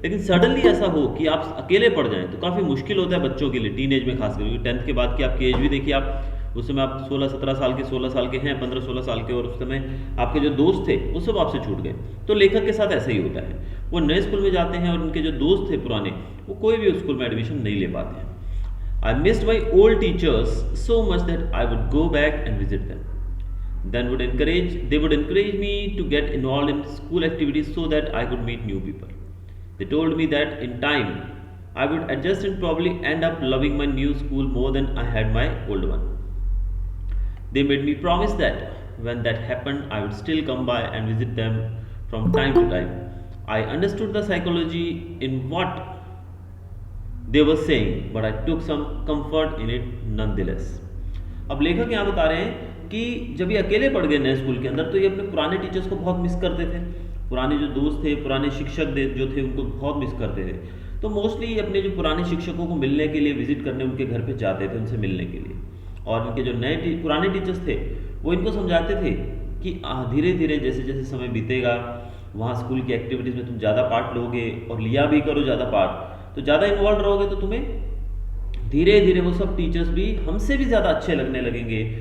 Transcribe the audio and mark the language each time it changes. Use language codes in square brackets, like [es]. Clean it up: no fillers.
[hi] लेकिन सडनली ऐसा हो कि आप अकेले पड़ जाएं तो काफ़ी मुश्किल होता है बच्चों के लिए, टीन एज में खासकर, क्योंकि 10th के बाद की आपकी एज भी देखिए। आप उस समय आप 16-17 साल के, 16 साल के हैं, 15-16 साल के, और उस समय आपके जो दोस्त थे वो सब आपसे छूट गए। तो लेखक के साथ ऐसा ही होता है। वो नए स्कूल में जाते हैं और उनके जो दोस्त थे पुराने, वो कोई भी उस स्कूल में एडमिशन नहीं ले पाते हैं। [en] I missed my old teachers so much that I would go back and visit them. They would encourage me to get involved in school activities so that I could meet new people. They told me that in time I would adjust and probably end up loving my new school more than I had my old one. They made me promise that when that happened, I would still come by and visit them from time to time. I understood the psychology in what they were saying, but I took some comfort in it nonetheless. [hi] अब लेखक यहाँ बता रहे हैं कि जब ये अकेले पड़ गए नए स्कूल के अंदर तो ये अपने पुराने टीचर्स को बहुत मिस करते थे। पुराने जो दोस्त थे, पुराने शिक्षक जो थे, उनको बहुत मिस करते थे। तो मोस्टली अपने जो पुराने शिक्षकों को मिलने के लिए, विजिट करने उनके घर पे जाते थे, उनसे मिलने के लिए। और इनके जो पुराने टीचर्स थे वो इनको समझाते थे कि धीरे धीरे जैसे जैसे समय बीतेगा, वहाँ स्कूल की एक्टिविटीज़ में तुम ज़्यादा पार्ट लोगे, और लिया भी करो ज़्यादा पार्ट, तो ज़्यादा इन्वॉल्व रहोगे तो तुम्हें धीरे धीरे वो सब टीचर्स भी हमसे भी ज़्यादा अच्छे लगने लगेंगे।